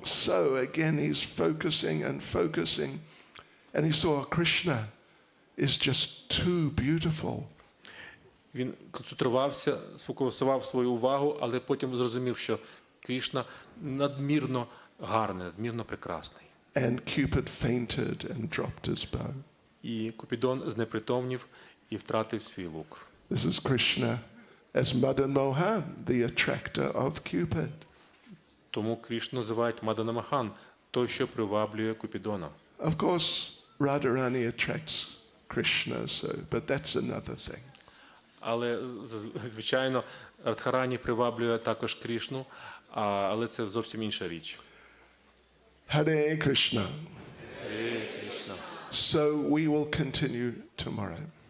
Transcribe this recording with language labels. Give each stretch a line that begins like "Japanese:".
English: So again he's focusing, and he saw Krishna is just too beautiful.
Ukrainian: Він концентрувався, сфокусував свою увагу, але потім зрозумів, що Кришна надмірно гарний, надмірно прекрасний.
English: And Cupid fainted and dropped his bow.
Ukrainian: І Купідон знепритомнів і втратив свій лук.
English: This is Krishna as Madan Mohan, the attractor of Cupid.
Ukrainian: Тому Кришну називають Мадана Махан, той, що приваблює Купідона.
English: Of course, Radharani attracts Krishna, but that's another thing.
Ukrainian: Але, звичайно, Радхарані приваблює також Крішну, але це зовсім інша річ.
English: Hare Krishna.
Ukrainian: Крішна.
English: So we will continue tomorrow.